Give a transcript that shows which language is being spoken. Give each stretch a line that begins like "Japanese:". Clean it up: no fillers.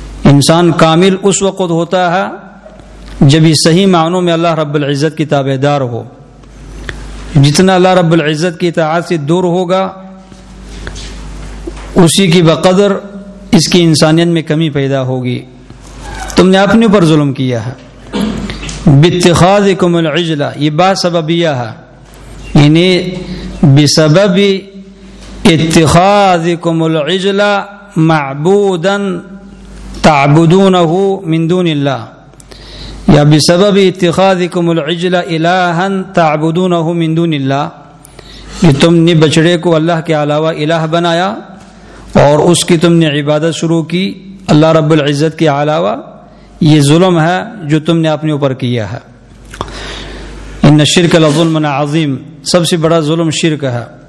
Urdu: انسان کامل اس وقت ہوتا ہے جب یہ صحیح معنوں میں اللہ رب العزت کی تابع دار ہو. جتنا اللہ رب العزت کی اطاعت سے دور ہوگا اسی کی بقدر اس کی انسانیت میں کمی پیدا ہوگی. تم نے اپنے اوپر ظلم کیا ہے.
Arabic: باتخاذکم العجلا,
Urdu: یہ باسببیہ ہے, یعنی
Arabic: بسبب اتخاذکم العجلا معبودا تعبدونه من دون اللہ, یا بسبب اتخاذکم العجل الہا تعبدونہ من دون اللہ،
Urdu: یہ تم نے بچڑے کو اللہ کے علاوہ الہ بنایا اور اس کی تم نے عبادت شروع کی اللہ رب العزت کے علاوہ، یہ ظلم ہے جو تم نے اپنے اوپر کیا ہے۔
Arabic: ان الشرک لظلم عظیم،
Urdu: سب سے بڑا ظلم شرک ہے۔